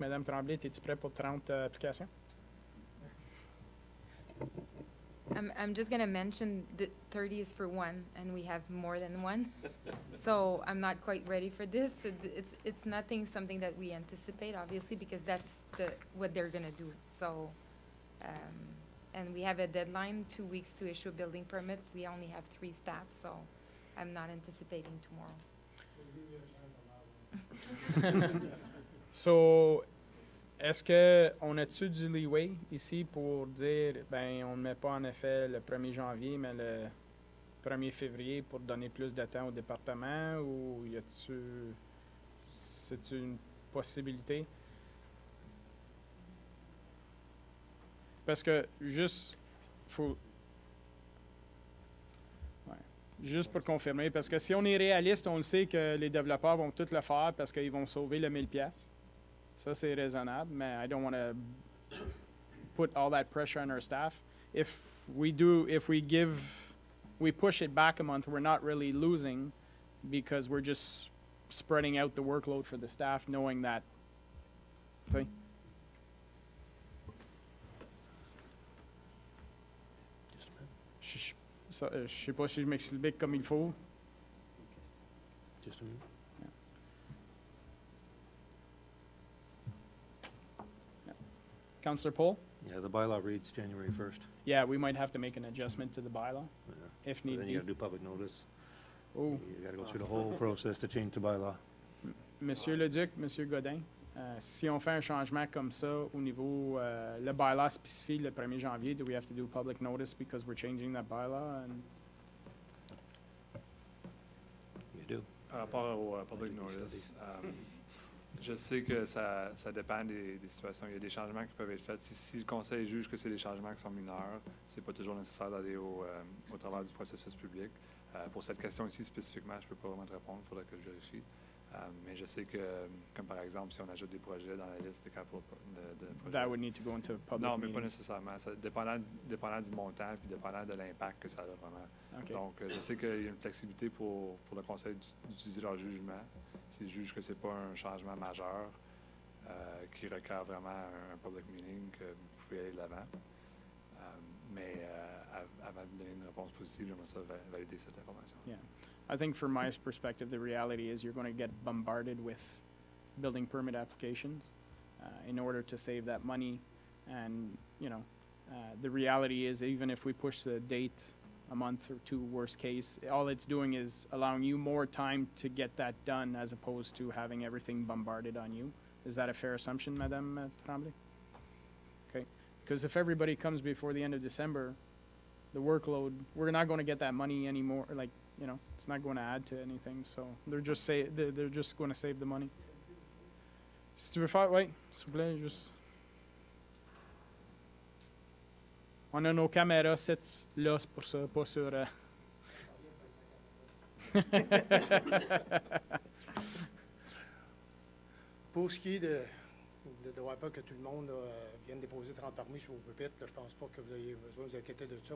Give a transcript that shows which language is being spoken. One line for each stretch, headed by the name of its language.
French: Madame Tremblay, es-tu prêt pour 30 applications?
English: I'm just going to mention that 30 is for one, and we have more than one. So I'm not quite ready for this. It's something that we anticipate, obviously, because that's what they're going to do. So, and we have a deadline, 2 weeks to issue a building permit. We only have 3 staff, so I'm not anticipating tomorrow.
French: So, est-ce qu'on a-tu du leeway ici pour dire, ben, on ne met pas en effet le 1er janvier, mais le 1er février pour donner plus de temps au département, ou y a-tu, c'est une possibilité? Parce que juste pour confirmer, parce que si on est réaliste, on le sait que les développeurs vont tout le faire parce qu'ils vont sauver le 1000$. Ça, c'est raisonnable, mais
English: I don't want to put all that pressure on our staff. If we push it back a month, we're not really losing because we're just spreading out the workload for the staff, knowing that. See?
French: Je sais pas si je m'explique comme il faut.
English: Just a minute. Councillor Pohl? Yeah, the bylaw reads January 1st. Yeah, we might have to make an adjustment to the bylaw if But need then be. you gotta do public notice. Oh. You gotta go through the whole process to change the bylaw.
French: Monsieur Leduc, Monsieur Godin, si on fait un changement comme ça au niveau, le bylaw spécifie le 1er janvier,
English: do we have to do public notice because we're changing that bylaw? And You do.
French: Par rapport au public notice, je sais que ça dépend des situations. Il y a des changements qui peuvent être faits. Si le conseil juge que c'est des changements qui sont mineurs, c'est pas toujours nécessaire d'aller au travers du processus public. Pour cette question ici spécifiquement, je peux pas vraiment te répondre, il faudrait que je vérifie. Mais je sais que, comme par exemple, si on ajoute des projets dans la liste de projets...
English: that would need to go into public
French: Non, mais pas
English: meeting.
French: nécessairement. Ça, dépendant du montant puis dépendant de l'impact que ça a vraiment.
English: Okay.
French: Donc, je sais qu'il y a une flexibilité pour le conseil d'utiliser leur jugement. S'ils jugent que c'est pas un changement majeur qui requiert vraiment un public meeting, que vous pouvez aller de l'avant. Mais avant de donner une réponse positive, j'aimerais ça valider cette information.
English: Yeah. I think from my perspective, the reality is you're going to get bombarded with building permit applications in order to save that money. And, you know, the reality is even if we push the date a month or 2, worst case, all it's doing is allowing you more time to get that done as opposed to having everything bombarded on you. Is that a fair assumption, Madame Tremblay? Okay. Because if everybody comes before the end of December, the workload, we're not going to get that money anymore. Like, you know, it's not going to add to anything. So they're just going to save the money.
French: Si tu veux faire, oui, s'il vous plaît, juste. On a nos caméras là, c'est pour ça, pas sur. Pour ce qui est de voir pas que tout le monde vienne déposer 30 permis sur vos pupitres, là, je pense pas que vous ayez besoin de vous inquiéter de ça.